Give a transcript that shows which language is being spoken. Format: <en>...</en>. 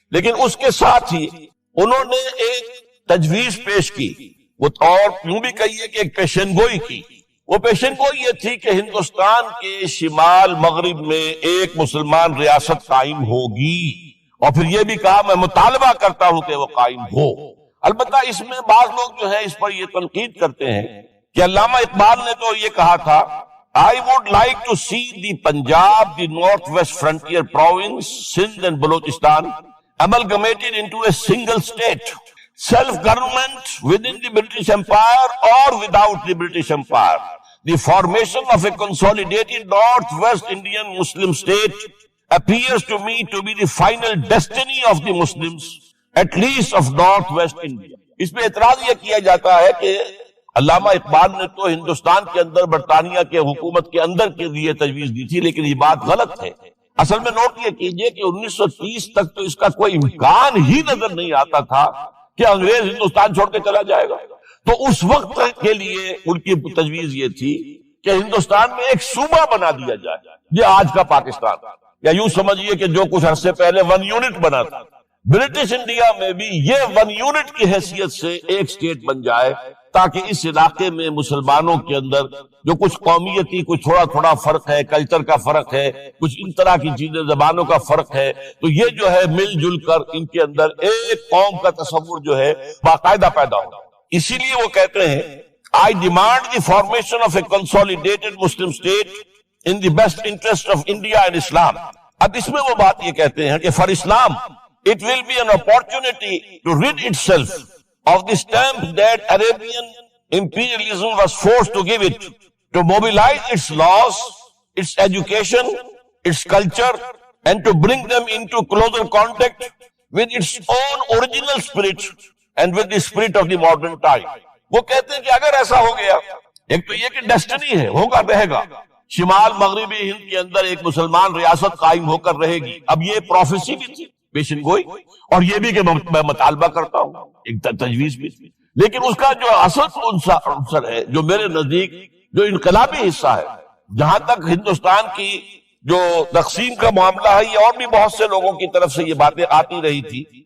<ur>لیکن اس کے ساتھ ہی انہوں نے ایک تجویز پیش کی، وہ اور یوں بھی کہیے کہ ایک پیشن گوئی کی. وہ پیشن گوئی یہ تھی کہ ہندوستان کے شمال مغرب میں ایک مسلمان ریاست قائم ہوگی، اور پھر یہ بھی کہا میں مطالبہ کرتا ہوں کہ وہ قائم ہو. البتہ اس میں بعض لوگ جو ہے اس پر یہ تنقید کرتے ہیں کہ علامہ اقبال نے تو یہ کہا تھا</ur> <en>I would like to see the Punjab, the Northwest Frontier Province, Sindh and Balochistan amalgamated into a single state, self-government within the British Empire or without the British Empire. The formation of a consolidated Northwest Indian Muslim state appears to me to be the final destiny of the Muslims, at least of Northwest India.</en> <ur>اس میں اعتراض یہ کیا جاتا ہے کہ علامہ اقبال نے تو ہندوستان کے اندر برطانیہ کے حکومت کے اندر کے لیے تجویز دی تھی، لیکن یہ بات غلط ہے. اصل میں نوٹ یہ کیجئے کہ 1930 تک تو اس کا کوئی امکان ہی نظر نہیں آتا تھا کہ انگریز ہندوستان چھوڑ کے چلا جائے گا. تو اس وقت کے لیے ان کی تجویز یہ تھی کہ ہندوستان میں ایک صوبہ بنا دیا جائے، یہ آج کا پاکستان، یا یوں سمجھیے کہ جو کچھ عرصے پہلے 1 یونٹ بنا تھا، برٹش انڈیا میں بھی یہ 1 یونٹ کی حیثیت سے ایک سٹیٹ بن جائے، تاکہ اس علاقے میں مسلمانوں کے اندر جو کچھ قومیتی کچھ تھوڑا تھوڑا فرق ہے، کلچر کا فرق ہے، کچھ ان طرح کی چیزیں، زبانوں کا فرق ہے، تو یہ جو ہے مل جل کر ان کے اندر ایک قوم کا تصور جو ہے باقاعدہ پیدا ہوگا. اسی لیے وہ کہتے ہیں</ur> <en>I demand the formation of a consolidated Muslim state in the best interest of India and Islam.</en> <ur>اب اس میں وہ بات یہ کہتے ہیں کہ</ur> <en>for Islam it will be an opportunity to rid itself of the stamp that Arabian imperialism was forced to give it, to mobilize its laws, its education, its culture, and to bring them into closer contact with its own original spirit and with the spirit of the modern time.</en> <ur>وہ کہتے ہیں کہ اگر ایسا ہو گیا، ایک تو یہ کہ ڈیسٹنی ہے، ہوگا رہے گا، شمال مغربی ہند کے اندر ایک مسلمان ریاست قائم ہو کر رہے گی. اب یہ پروفیسی بھی تھی، پیشن گوئی، اور یہ بھی کہ میں مطالبہ کرتا ہوں، ایک تجویز بھی تھی. لیکن اس کا جو اصل عنصر ہے، جو میرے نزدیک جو انقلابی حصہ ہے، جہاں تک ہندوستان کی جو تقسیم کا معاملہ ہے، یہ اور بھی بہت سے لوگوں کی طرف سے یہ باتیں آتی رہی تھی.</ur>